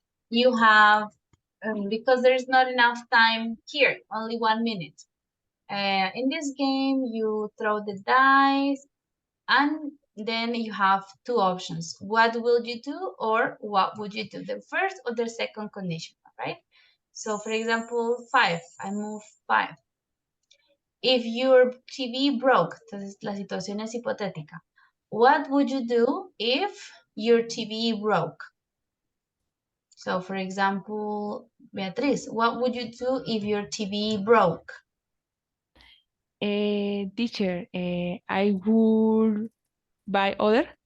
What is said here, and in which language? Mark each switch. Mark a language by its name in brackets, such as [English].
[English] You have, because there's not enough time here, only 1 minute. In this game, you throw the dice and then you have two options. What will you do or what would you do? The first or the second condition, right? So for example, 5, I move 5. If your TV broke, [Spanish] entonces la situación es hipotética. [English] What would you do if your TV broke? So for example, Beatriz, what would you do if your TV broke? Teacher, I would buy other